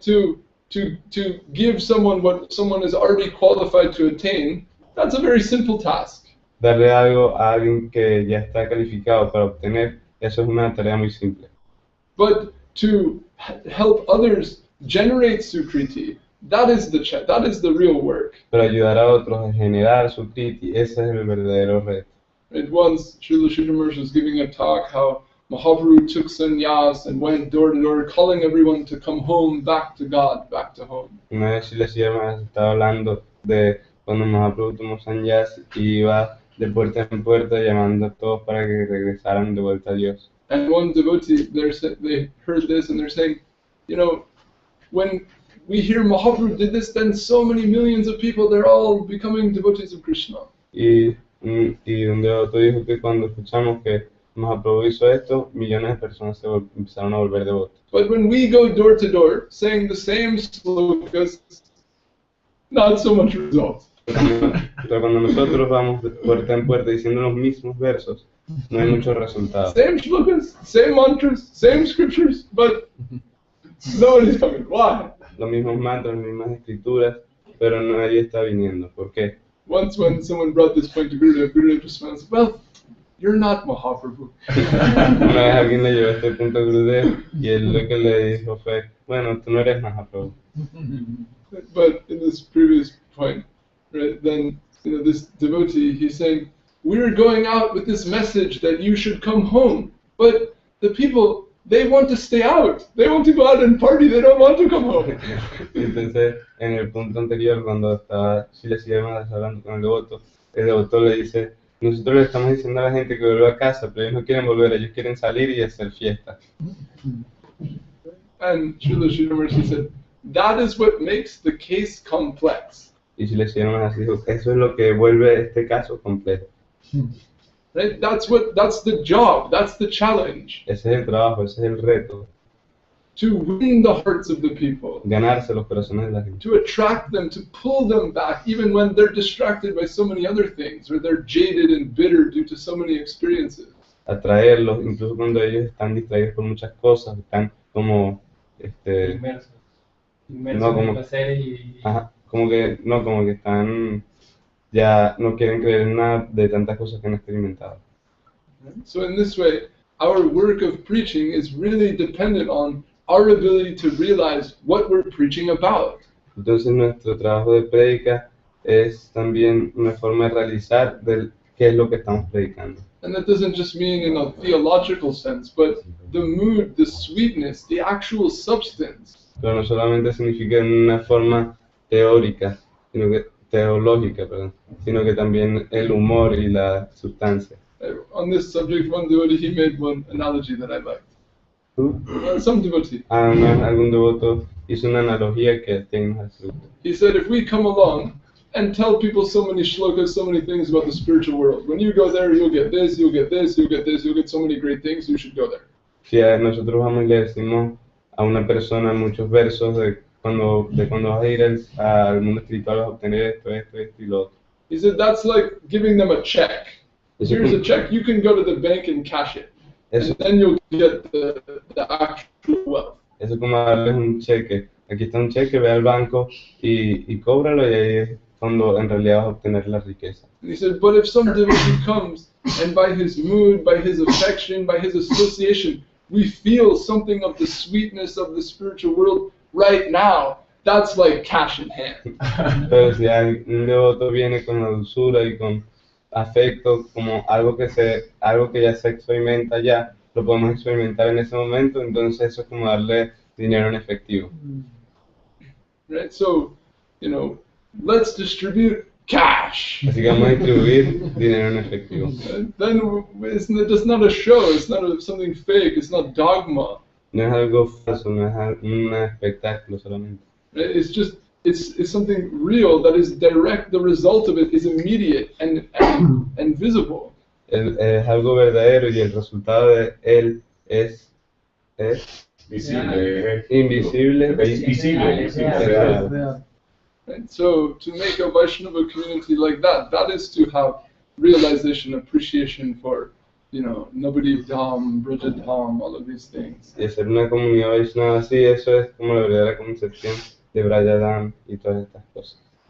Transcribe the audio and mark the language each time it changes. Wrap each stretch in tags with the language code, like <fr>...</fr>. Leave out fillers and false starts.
<en>To give someone what someone is already qualified to attain, that's a very simple task.</en> <es>Darle algo a alguien que ya está calificado para obtener, eso es una tarea muy simple.</es> <en>But to help others generate sukriti, that is the real work.</en> <es>Pero ayudar a otros a generar su kriti, ese es el verdadero reto.</es> <en>Right? Once Srila Sridhar was giving a talk how Mahaprabhu took sannyas and went door to door, calling everyone to come home, back to God, back to home.</en> <es>Una vez Śrīpad estaba hablando de cuando Mahaprabhu tomó sannyas y iba de puerta en puerta llamando a todos para que regresaran de vuelta a Dios.</es> <en>And one devotee, they heard this and they're saying, you know, when we hear Mahaprabhu did this, then so many millions of people, they're all becoming devotees of Krishna.</en> <es>Y un devoto dijo que cuando escuchamos que Mahaprabhu hizo esto, millones de personas se empezaron a volver devotos.</es> <en>But when we go door to door saying the same slokas, not so much results.</en> <es>Pero cuando nosotros vamos de puerta en puerta diciendo los mismos versos, no hay muchos resultados.</es> <en>Same slokas, same mantras, same scriptures, but nobody's coming. Why?</en> <es>Los mismos mantras, las mismas escrituras, pero nadie está viniendo. ¿Por qué?</es> <en>Once when someone brought this point to Gurudev just went, well, you're not Mahaprabhu.</en> <es>Una vez alguien le llevó este punto a Gurudev y él lo que le dijo fue, bueno, tú no eres Mahaprabhu.</es> <en>But in this previous point, right, then, you know, this devotee, he's saying, we're going out with this message that you should come home, but the people, they want to stay out. They want to go out and party. They don't want to come home.</en> <es>Entonces, en el punto anterior, cuando estaba Śrīpad hablando con el devoto le dice, nosotros le estamos diciendo a la gente que vuelva a casa, pero ellos no quieren volver, ellos quieren salir y hacer fiesta.</es> <en>And Srila Sridhar said, that is what makes the case complex.</en> <es>Y Śrīpad dijo, eso es lo que vuelve este caso complejo.</es> <en>Right? That's the job, that's the challenge.</en> <es>Ese es el trabajo, ese es el reto.</es> <en>to win the hearts of the people,</en> <es>ganarse los corazones de la gente,</es> <en>to attract them, to pull them back, even when they're distracted by so many other things, or they're jaded and bitter due to so many experiences.</en> <es>atraerlos, incluso cuando ellos están distraídos por muchas cosas, están como, Inmersos. Inmersos No, en como- placeres y... ajá, como que están, ya no quieren creer en nada de tantas cosas que han experimentado.</es> <en>So in this way, our work of preaching is really dependent on our ability to realize what we're preaching about.</en> <es>Entonces nuestro trabajo de prédica es también una forma de realizar qué es lo que estamos predicando.</es> <en>And that doesn't just mean in a theological sense, but the mood, the sweetness, the actual substance.</en> <es>Pero no solamente significa en una forma teórica, teológica, perdón, sino que también el humor y la sustancia.</es> <en>On this subject, one devotee, he made one analogy that I liked.</en> <es>¿Tú?</es> <en>Some devotee.</en> <es>Algún devoto hizo una analogía que tiene más fruto.</es> <en>He said, if we come along and tell people so many shlokas, so many things about the spiritual world, when you go there, you'll get this, you'll get this, you'll get this, you'll get so many great things, you should go there.</en> <es>Si nosotros vamos y le decimos a una persona muchos versos de cuando vas a ir al mundo espiritual vas a obtener esto y lo otro.</es> <en>He said, that's like giving them a check.</en> <es>Eso, Here's a check, you can go to the bank and cash it. eso, And then you'll get the actual wealth. eso es como darles un cheque. Aquí está un cheque, ve al banco y cóbralo y ahí es cuando en realidad vas a obtener la riqueza.</es> <en>And he said, but if some devotee comes and by his mood, by his affection, by his association, we feel something of the sweetness of the spiritual world right now, that's like cash in hand.</en> <es>Pero si un devoto viene con la dulzura y con afecto, como algo que ya se experimenta ya, lo podemos experimentar en ese momento, entonces eso es como darle dinero en efectivo.</es> <en>Right? So, let's distribute cash.</en> <es>Así que vamos a distribuir dinero en efectivo.</es> <en>Then it's just not a show, it's not something fake, it's not dogma.</en> <es>No es algo falso, no es un espectáculo solamente.</es> <en>Right? It's something real that is direct, the result of it is immediate and visible.</en> <es>Es algo verdadero y el resultado de él es Visible. invisible Es visible. es real.</es> <en>Right? So to make a Vaishnava community like that, that is to have realization, appreciation for, Navadip Dham, Bridget Dham, all of these things.</en> <es>Y hacer una comunidad Vaishnava así, eso es como la verdadera concepción de Brayadam y todas estas cosas.</es>